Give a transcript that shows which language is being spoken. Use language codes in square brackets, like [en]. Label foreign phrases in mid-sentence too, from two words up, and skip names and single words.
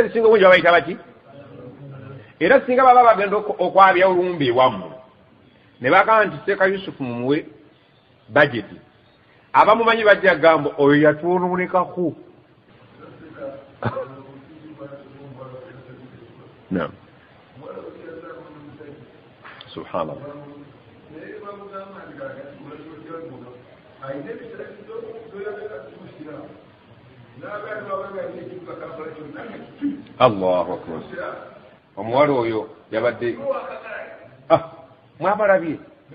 [lg] ebisinga obungi babayita baki era singa baba bagenda okwabya olumbi ewammwe ne bagamba nti Seeka Yusufu mumuwe bajeti abamumanyi bajja gamba oyo yatwononekako [ar] نعم سبحان الله الله أكبر [lg] omuwala oyo yabadde mwabalabye